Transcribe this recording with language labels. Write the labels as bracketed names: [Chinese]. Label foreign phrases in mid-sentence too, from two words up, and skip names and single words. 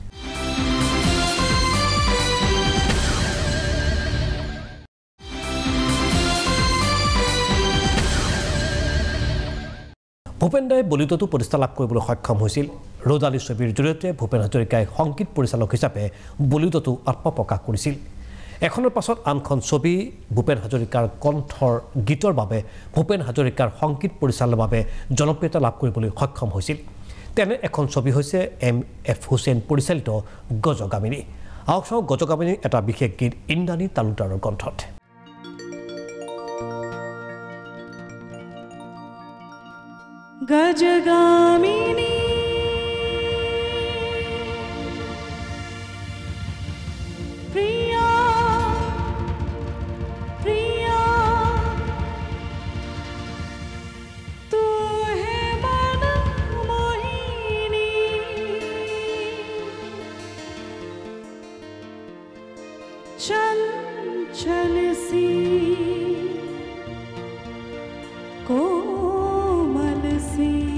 [Assamese] ভূপেন্দাই বলিউডতো প্ৰতিষ্ঠা লাভ কৰিবলৈ সক্ষম হৈছিল ৰ'দালি ছবিৰ জৰিয়তে ভূপেন হাজৰিকাই সংগীত পৰিচালক হিচাপে বলিউডতো আত্মপ্ৰকাশ কৰিছিল এখনৰ পাছত আনখন ছবি ভূপেন হাজৰিকাৰ কণ্ঠৰ গীতৰ বাবে ভূপেন হাজৰিকাৰ সংগীত পৰিচালনাৰ বাবে জনপ্ৰিয়তা লাভ কৰিবলৈ সক্ষম হৈছিল তেনে এখন ছবি হৈছে এম.এফ. হুছেইন পৰিচালিত গজগামিনী আহক চাওঁ গজগামিনীৰ এটা বিশেষ গীত ইন্দ্ৰাণী তালুকদাৰৰ কণ্ঠত [Hindi] गजगामिनी प्रिया प्रिया तू है मन मोहिनी चंचल सी कोमल सी